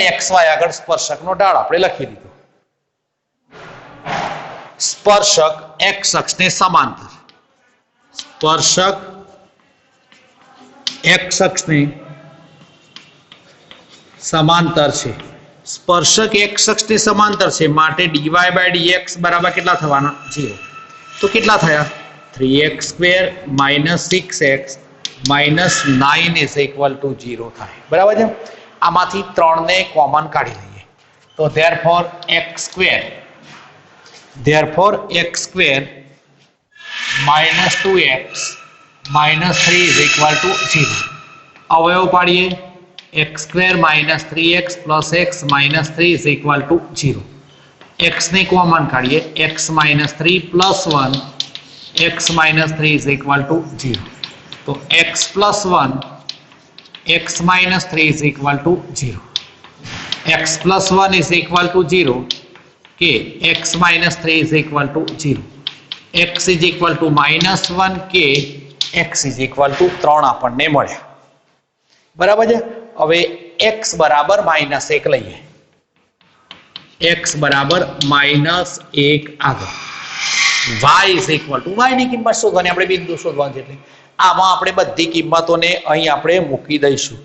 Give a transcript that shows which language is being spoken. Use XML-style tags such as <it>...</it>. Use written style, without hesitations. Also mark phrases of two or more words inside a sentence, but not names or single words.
<gu>xy આગળ સ્પર્શકનો ઢાળ આપણે લખી દીધો. સ્પર્શક x અક્ષને સમાંતર, સ્પર્શક x અક્ષને સમાંતર છે. સ્પર્શક x અક્ષને સમાંતર છે માટે dy/dx બરાબર કેટલા થવાના 0. તો કેટલા થયા</gu> <en>3x² minus 6x minus 9 is equal to 0</en> <gu>થાય. બરાબર છે. આમાંથી 3 ને કોમન કાઢી લઈએ તો</gu> <en>therefore x² minus 2x minus 3 is equal to 0.</en> <gu>અવયવ પાડીએ.</gu> <en>x² minus 3x plus x minus 3 is equal to 0.</en> <gu>x ને કોમન કાઢીએ.</gu> <en>x minus 3 plus 1 x minus 3 is equal to 0. તો x plus 1 x minus 3 is equal to 0. x plus 1 is equal to 0 કે x minus 3 is equal to 0. x is equal to -1 કે x is equal to 3 આપણને મળ્યા.</en> <gu>બરાબર છે. હવે x બરાબર -1 લઈએ. x બરાબર -1 આગળ y</gu> <en>is equal to</en> <gu>y ની કિંમત શોધવાની, આપણે બિંદુ શોધવાનું છે એટલે આમાં આપણે બધી કિંમતોને અહીં આપણે મૂકી દઈશું.</gu>